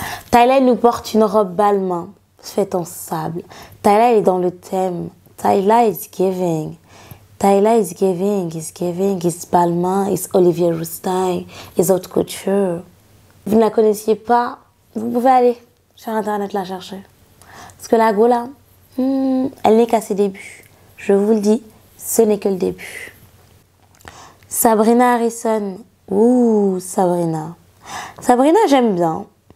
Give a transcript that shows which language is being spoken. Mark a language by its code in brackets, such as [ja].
[fr] Tyla, elle nous porte une robe balmain faite en sable. Tyla, elle est dans le thème. [en] Tyla is giving. It's balmain, it's Olivier Rousteing, it's haute couture. [fr] Vous ne la connaissiez pas, vous pouvez aller sur internet la chercher. Parce que la go là, elle n'est qu'à ses débuts. Je vous le dis, ce n'est que le début. Sabrina Harrison. Ouh, Sabrina, j'aime bien.